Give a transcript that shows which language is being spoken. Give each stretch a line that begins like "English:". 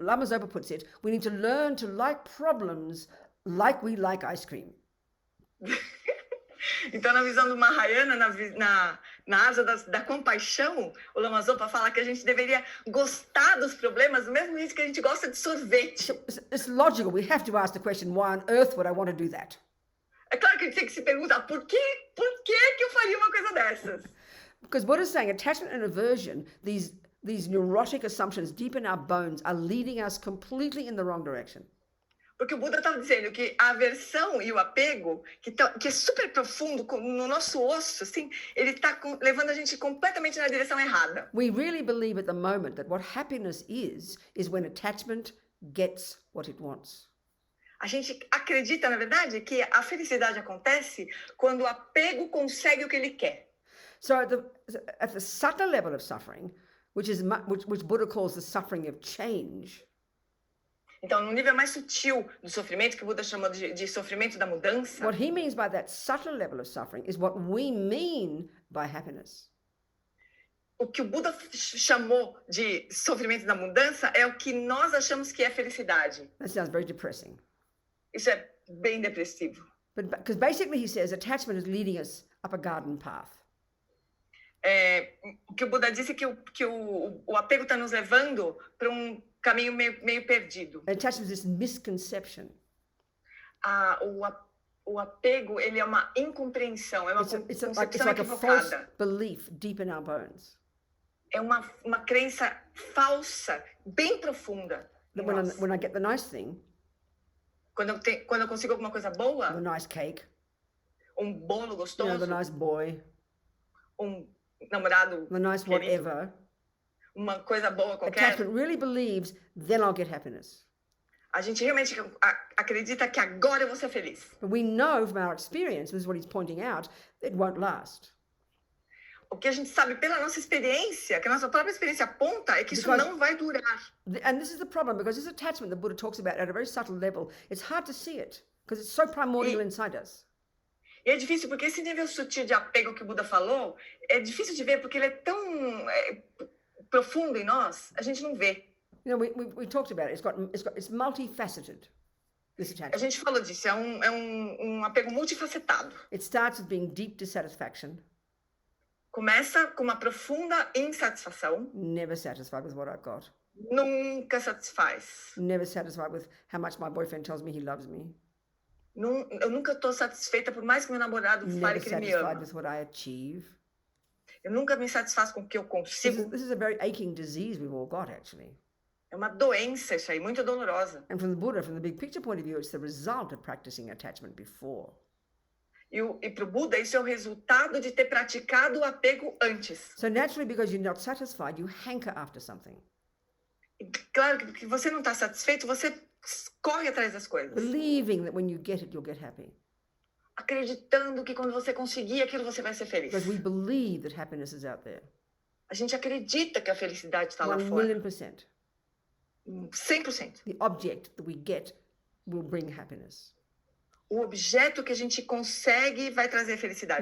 English: Lama Zopa puts it, we need to learn to like problems like we like ice cream.
Portuguese: Então, na visão do Mahayana, na asa da compaixão, o Lama Zopa fala que a gente deveria gostar dos problemas do mesmo jeito que a gente gosta de sorvete.
English: It's logical. We have to ask the question, why on earth would I want to do that?
Portuguese: É claro que a gente tem que se perguntar, por que eu faria uma coisa dessas?
English: Because Buddha is saying attachment and aversion, these neurotic assumptions deep in our bones, are leading us completely in the wrong direction.
Portuguese: Porque o Buda estava dizendo que a aversão e o apego, que é super profundo no nosso osso, assim, ele está levando a gente completamente na direção errada.
English: We really believe at the moment that what happiness is when attachment gets what it wants.
Portuguese: A gente acredita, na verdade, que a felicidade acontece quando o apego consegue o que ele quer.
English: So at the subtle level of suffering, which Buddha calls the suffering of change.
Portuguese: Então, no nível mais sutil do sofrimento, que o Buda chamou de sofrimento da mudança.
English: What he means by that subtle level of suffering is what we mean by happiness.
Portuguese: O que o Buda chamou de sofrimento da mudança é o que nós achamos que é felicidade.
English: That sounds very depressing.
Portuguese: Isso é bem depressivo.
English: Because basically he says attachment is leading us up a garden path.
Portuguese: O que o Buda disse é que o apego está nos levando para caminho meio perdido.
English: Attachment is this misconception.
Portuguese: o apego, ele é uma incompreensão, é uma concepção
English: like a false
Portuguese: equivocada.
English: belief deep in our bones.
Portuguese: É uma crença falsa, bem profunda.
English: That when I get the nice thing,
Portuguese: quando eu consigo alguma coisa boa,
English: the nice cake,
Portuguese: bolo gostoso,
English: the nice boy,
Portuguese: namorado,
English: the nice
Portuguese: querido,
English: whatever,
Portuguese: uma coisa boa qualquer.
English: Attachment really believes, then I'll get happiness.
Portuguese: A gente realmente acredita que agora eu vou ser feliz.
English: But we know from our experience, this is what he's pointing out, it won't last.
Portuguese: O que a gente sabe pela nossa experiência, que a nossa própria experiência aponta, é que isso não vai durar.
English: And this is the problem, because this attachment the Buddha talks about at a very subtle level, it's hard to see it, because it's so primordial inside us.
Portuguese: E é difícil, porque esse nível sutil de apego que o Buda falou, é difícil de ver, porque ele é tão profundo em nós, a gente não vê.
English: You know, we talked about it. It's multifaceted. This attachment.
Portuguese: A gente falou disso. É um apego multifacetado.
English: It starts with being deep dissatisfaction.
Portuguese: Começa com uma profunda insatisfação.
English: Never satisfied with what I've got.
Portuguese: Nunca satisfaz.
English: Never satisfied with how much my boyfriend tells me he loves me.
Portuguese: Eu nunca estou satisfeita por mais que meu namorado fale que ele me ama.
English: Never satisfied with what I achieve.
Portuguese: Eu nunca me satisfaço com o que eu consigo.
English: This is a very aching disease we've all got, actually.
Portuguese: É uma doença isso aí, muito dolorosa.
English: And from the Buddha, from the big picture point of view, it's the result of practicing attachment before.
Portuguese: E para o Buda, isso é o resultado de ter praticado o apego antes.
English: So naturally, because you're not satisfied, you hanker after something.
Portuguese: E claro que porque você não está satisfeito, você corre atrás das coisas.
English: Believing that when you get it, you'll get happy.
Portuguese: Acreditando que quando você conseguir aquilo, você vai ser feliz.
English: Because we believe that happiness is out there.
Portuguese: A gente acredita que a felicidade está lá
English: 1
Portuguese: fora.
English: million %.
Portuguese: 100%.
English: The object that we get will bring happiness.
Portuguese: O objeto que a gente consegue vai trazer felicidade